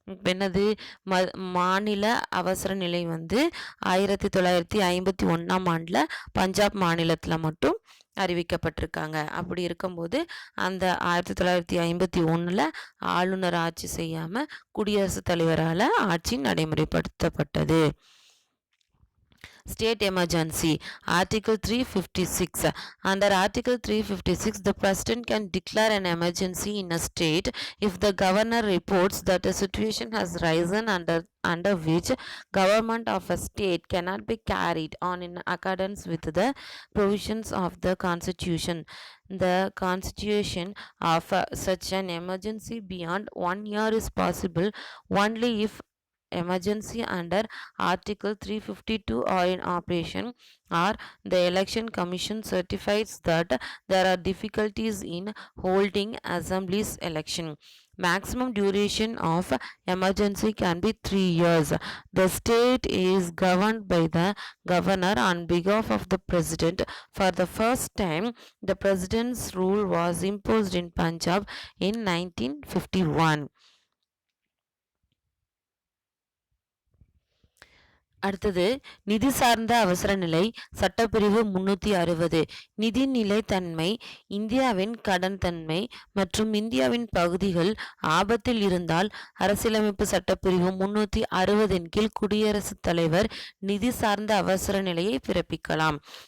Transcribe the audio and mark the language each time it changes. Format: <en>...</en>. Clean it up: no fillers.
<ta>என்னது மாநில அவசர நிலை 1951 பஞ்சாப் மாநிலத்தில் மட்டும் அறிவிக்கப்பட்டிருக்காங்க. அப்படி இருக்கும்போது அந்த 1951 ஆளுநர் ஆட்சி செய்யாமல் குடியரசுத் தலைவரால் ஆட்சி நடைமுறைப்படுத்தப்பட்டது.</ta> <en>State emergency. Article 356. Under Article 356, the President can declare an emergency in a state if the governor reports that a situation has risen under which government of a state cannot be carried on in accordance with the provisions of the Constitution. The constitution of such an emergency beyond 1 year is possible only if emergency under Article 352 are in operation, or the election commission certifies that there are difficulties in holding assemblies election. Maximum duration of emergency can be 3 years. The state is governed by the governor on behalf of the president. For the first time, the president's rule was imposed in Punjab in 1951.</en> <ta>அடுத்தது நிதி சார்ந்த அவசர நிலை சட்டப்பிரிவு 360. நிதி நிலைத்தன்மை. இந்தியாவின் கடன் தன்மை மற்றும் இந்தியாவின் பகுதிகள் ஆபத்தில் இருந்தால் அரசியலமைப்பு சட்டப்பிரிவு 360 கீழ் குடியரசுத் தலைவர் நிதி சார்ந்த அவசர நிலையை பிறப்பிக்கலாம்.</ta>